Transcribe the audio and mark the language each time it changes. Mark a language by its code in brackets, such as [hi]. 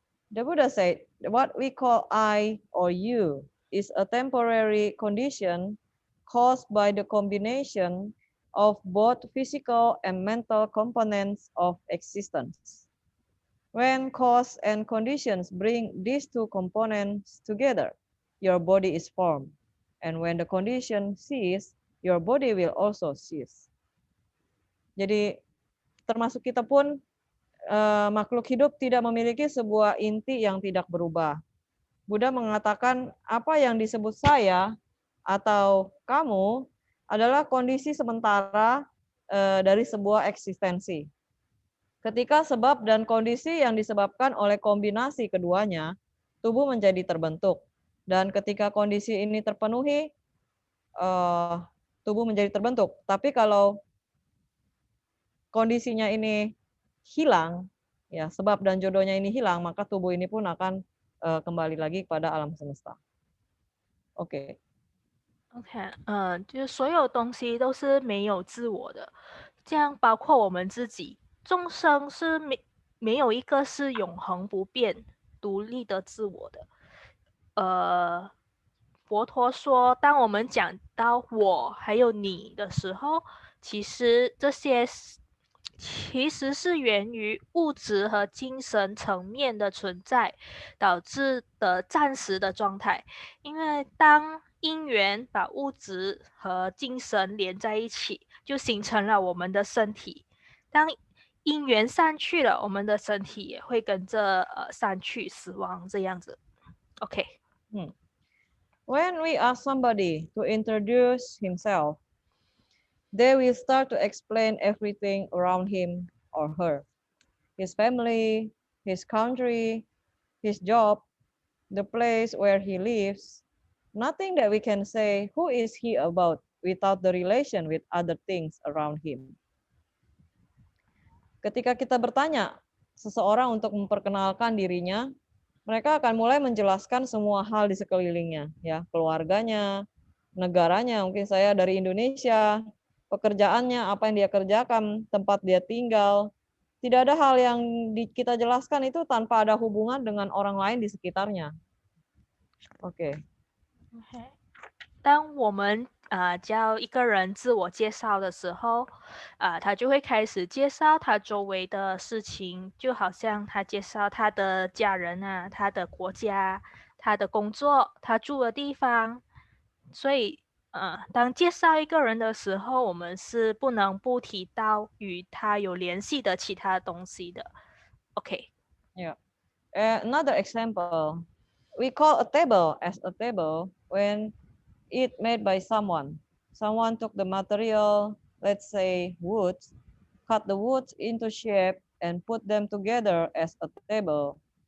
[en] The Buddha said, what we call I or you is a temporary condition caused by the combination of both physical and mental components of existence. When cause and conditions bring these two components together, your body is formed. And when the condition cease, your body will also cease. [id] Jadi termasuk kita pun makhluk hidup tidak memiliki sebuah inti yang tidak berubah. Buddha mengatakan apa yang disebut saya atau kamu adalah kondisi sementara dari sebuah eksistensi. Ketika sebab dan kondisi yang disebabkan oleh kombinasi keduanya, tubuh menjadi terbentuk. Dan ketika kondisi ini terpenuhi, tubuh menjadi terbentuk. Tapi kalau kondisinya ini hilang, ya sebab dan jodohnya ini hilang, maka tubuh ini pun akan kembali lagi kepada alam semesta. OK， [zh] 就是所有东西都是没有自我的，这样包括我们自己。众生是没有一个是永恒不变、独立的自我的。佛陀说，当我们讲到我还有你的时候，其实这些其实是源于物质和精神层面的存在导致的暂时的状态。因为当因缘把物质和精神连在一起，就形成了我们的身体。当因缘散去了，我们的身体也会跟着散去、死亡这样子。 OK。 [en] When we ask somebody to introduce himself, they will start to explain everything around him or her. His family, his country, his job, the place where he lives. Nothing that we can say, who is he about, without the relation with other things around him. [id] Ketika kita bertanya seseorang untuk memperkenalkan dirinya, mereka akan mulai menjelaskan semua hal di sekelilingnya, ya, keluarganya, negaranya, mungkin saya dari Indonesia, pekerjaannya, apa yang dia kerjakan, tempat dia tinggal. Tidak ada hal yang kita jelaskan itu tanpa ada hubungan dengan orang lain di sekitarnya. OK。 [zh] 当我们教一个人自我介绍的时候，他就会开始介绍他周围的事情，就好像他介绍他的家人啊，他的国家，他的工作，他住的地方。所以当介绍一个人的时候，我们是不能不提到与他有联系的其他东西的。 OK。 Yeah. [en] Another example, we call a table as a table when it made by someone. Someone took the material, let's say wood, cut the wood into shape and put them together as a table.